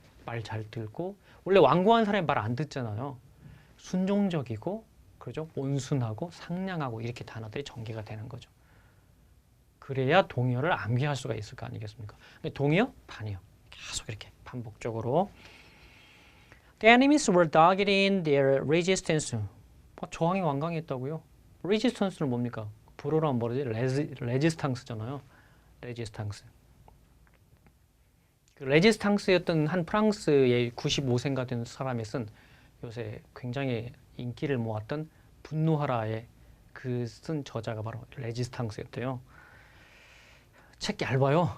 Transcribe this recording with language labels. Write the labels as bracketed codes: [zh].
[ko] 말 잘 듣고, 원래 완고한 사람이 말 안 듣잖아요. 순종적이고, 그죠? 온순하고 상냥하고 이렇게 단어들이 전개가 되는 거죠. 그래야 동의어를 암기할 수가 있을 거 아니겠습니까? 동의어, 반의어 계속 이렇게 반복적으로. [en] The enemies were dogged in their resistance. [ko] 저항이 완강했다고요? resistance는 뭡니까? 불어로 하면 뭐지? 레지스탕스잖아요. 레지스탕스. 그 레지스탕스였던 한 프랑스의 95세가 된 사람이 쓴 요새 굉장히 인기를 모았던 분노하라의 그 쓴 저자가 바로 레지스탕스였대요. 책 얇아요.